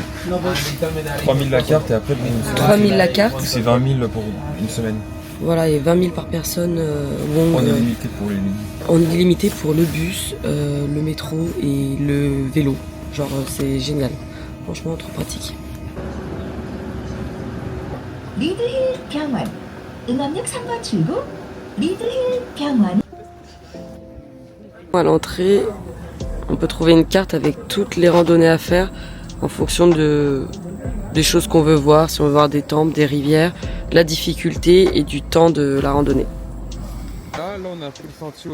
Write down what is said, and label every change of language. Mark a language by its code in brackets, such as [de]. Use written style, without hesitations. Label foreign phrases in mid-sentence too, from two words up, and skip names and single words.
[fr] 3000 la carte et après 3000 la carte. c'est 20 000 pour une semaine. Voilà, et 20 000 par personne. On est limité pour les lignes. On est limité pour le bus, le métro et le vélo. Genre, c'est génial. Franchement, trop pratique. [ko] 리드힐 병원, 응암역 3번 출구, 리드힐 병원. [fr] À l'entrée, on peut trouver une carte avec toutes les randonnées à faire en fonction des choses qu'on veut voir, si on veut voir des temples, des rivières, la difficulté et du temps de la randonnée. Là, on a pris le sentier.